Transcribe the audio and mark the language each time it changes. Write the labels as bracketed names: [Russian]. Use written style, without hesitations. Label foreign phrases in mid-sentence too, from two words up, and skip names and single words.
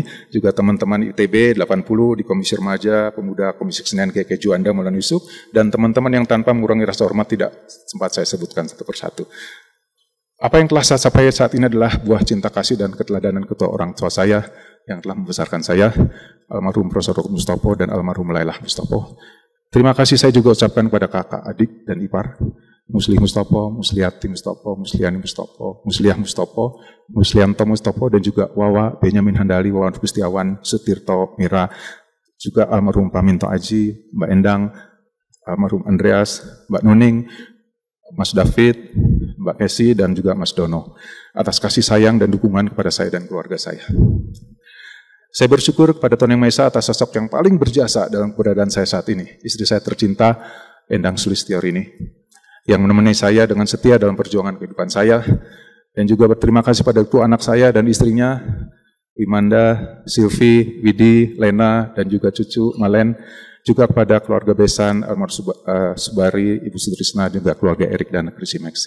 [Indonesian] Juga teman-teman ITB 80 di Komisi Remaja, Pemuda, Komisi Kesenian Keke Juanda, Maulana Yusuf, dan teman-teman yang tanpa mengurangi rasa hormat tidak sempat saya sebutkan satu persatu. Apa yang telah saya capai saat ini adalah buah cinta kasih dan keteladanan kedua orang tua saya yang telah membesarkan saya, almarhum Profesor Mustopo dan almarhum Lailah Mustopo. Terima kasih saya juga ucapkan kepada kakak, adik, dan ipar, Muslih Mustopo, Musliati Mustopo, Musliani Mustopo, Musliah Mustopo, Muslianto Mustopo, dan juga Wawa, Benyamin Handali, Wawan Gustiawan, Sutirto, Mira, juga almarhum Pak Minto Aji, Mbak Endang, almarhum Andreas, Mbak Nuning, Mas David, Mbak Kesi, dan juga Mas Dono, atas kasih sayang dan dukungan kepada saya dan keluarga saya. Saya bersyukur kepada Tuhan Yang Maha Esa atas sosok yang paling berjasa dalam keberadaan saya saat ini, istri saya tercinta, Endang Sulistiorini, yang menemani saya dengan setia dalam perjuangan kehidupan saya, dan juga berterima kasih pada kedua anak saya dan istrinya, Imanda, Silvi, Widi, Lena, dan juga cucu Malen, juga kepada keluarga besan almarhum Subari, Ibu Sutrisna, juga keluarga Erik dan Krisi Meksi.